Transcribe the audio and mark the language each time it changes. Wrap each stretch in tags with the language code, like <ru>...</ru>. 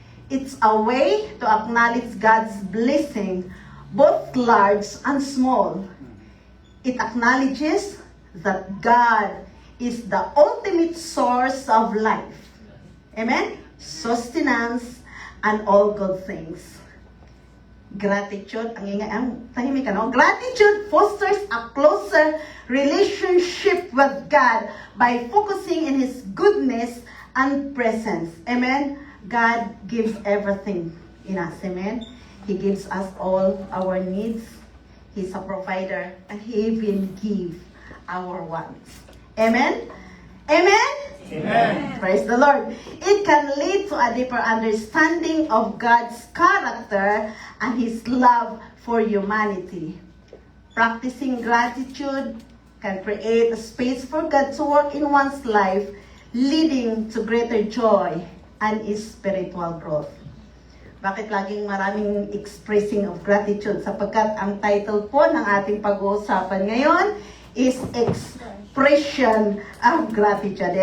<en>It's a way to acknowledge God's blessing, both large and small. It acknowledges that God is the ultimate source of life. Amen? Sustenance and all good things.</en> <tl>Gratitude, ang tahimik ano?</tl> <en>Gratitude fosters a closer relationship with God by focusing in His goodness and presence. Amen? God gives everything in us. Amen? He gives us all our needs. He's a provider, and He even gives our wants. Amen? Amen? Amen. Praise the Lord. It can lead to a deeper understanding of God's character and His love for humanity. Practicing gratitude can create a space for God to work in one's life, leading to greater joy and spiritual growth.</en> <tl>Bakit laging maraming</tl> <en>expressing of gratitude?</en> <tl>Sapagkat ang title po ng ating pag-uusapan ngayon</tl> <en>is expression of gratitude.</en>